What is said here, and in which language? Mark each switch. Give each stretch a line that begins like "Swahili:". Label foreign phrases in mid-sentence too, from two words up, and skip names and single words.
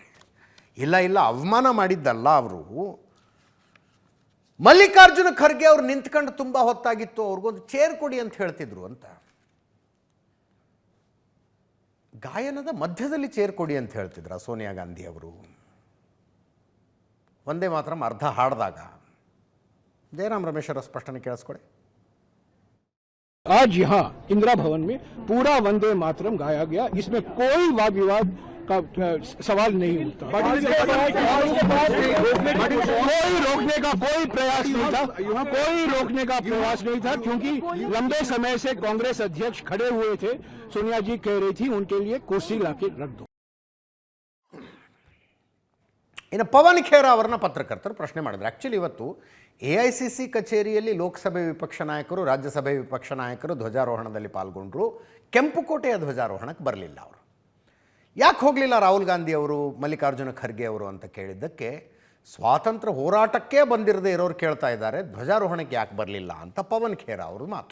Kannada: ಇಲ್ಲ ಅವಮಾನ ಮಾಡಿದ್ದಲ್ಲ, ಅವರು ಮಲ್ಲಿಕಾರ್ಜುನ ಖರ್ಗೆ ಅವರು ನಿಂತ್ಕೊಂಡು ತುಂಬ ಹೊತ್ತಾಗಿತ್ತು, ಅವ್ರಿಗೊಂದು ಚೇರ್ ಕೊಡಿ ಅಂತ ಹೇಳ್ತಿದ್ರು ಅಂತ. ಗಾಯನದ ಮಧ್ಯದಲ್ಲಿ ಚೇರ್ ಕೊಡಿ ಅಂತ ಹೇಳ್ತಿದ್ರ ಸೋನಿಯಾ ಗಾಂಧಿ ಅವರು. ವಂದೇ ಮಾತರಂ ಅರ್ಧ ಹಾಡಿದಾಗ ಜಯರಾಮ್ ರಮೇಶ್ ಅವರ ಸ್ಪಷ್ಟನೆ ಕೇಳಿಸ್ಕೊಡಿ.
Hindi: आज यहाँ इंदिरा भवन में पूरा वंदे मातरम गाया गया, इसमें कोई वाद विवाद का सवाल नहीं उठता। कोई रोकने का कोई प्रयास नहीं था, कोई रोकने का प्रयास नहीं था, क्योंकि लंबे समय से कांग्रेस अध्यक्ष खड़े हुए थे. सोनिया जी कह रही थी उनके लिए कुर्सी लाके रख दो.
Kannada: ಇನ್ನು ಪವನ್ ಖೇರಾ ಅವರನ್ನ ಪತ್ರಕರ್ತರು ಪ್ರಶ್ನೆ ಮಾಡಿದ್ರು. ಆ್ಯಕ್ಚುಲಿ ಇವತ್ತು AICC ಕಚೇರಿಯಲ್ಲಿ ಲೋಕಸಭೆ ವಿಪಕ್ಷ ನಾಯಕರು, ರಾಜ್ಯಸಭೆ ವಿಪಕ್ಷ ನಾಯಕರು ಧ್ವಜಾರೋಹಣದಲ್ಲಿ ಪಾಲ್ಗೊಂಡ್ರು. ಕೆಂಪುಕೋಟೆಯ ಧ್ವಜಾರೋಹಣಕ್ಕೆ ಬರಲಿಲ್ಲ ಅವರು. ಯಾಕೆ ಹೋಗಲಿಲ್ಲ ರಾಹುಲ್ ಗಾಂಧಿ ಅವರು, ಮಲ್ಲಿಕಾರ್ಜುನ ಖರ್ಗೆ ಅವರು ಅಂತ ಕೇಳಿದ್ದಕ್ಕೆ ಸ್ವಾತಂತ್ರ್ಯ ಹೋರಾಟಕ್ಕೆ ಬಂದಿರದೇ ಇರೋರು ಕೇಳ್ತಾ ಇದ್ದಾರೆ, ಧ್ವಜಾರೋಹಣಕ್ಕೆ ಯಾಕೆ ಬರಲಿಲ್ಲ ಅಂತ ಪವನ್ ಖೇರಾ ಅವರು ಮಾತು.